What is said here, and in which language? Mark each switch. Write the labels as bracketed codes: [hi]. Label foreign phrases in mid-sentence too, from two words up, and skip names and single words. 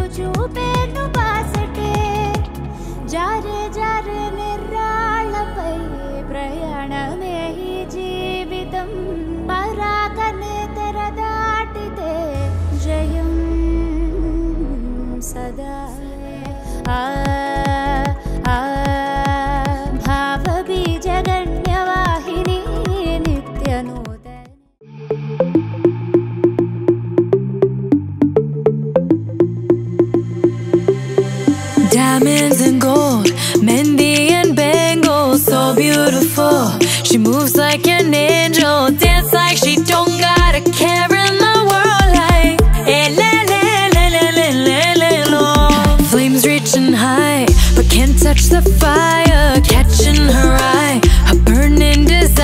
[te] చూపేను బాసటే జారే జారే నిర్రాళ్ళపై ప్రయాణమే ఈ జీవితం పరాకనే తెర దాటితే జయం సదా భావబీజగణ్యవాహిని నిత్య నూతన [en] Diamonds and gold, Mendi and bangles, so beautiful. She moves like an angel, dance like she don't got a care in the world. Like le le le le le le le lo. Flames reaching high, but can't touch the fire, catching her eye. A burning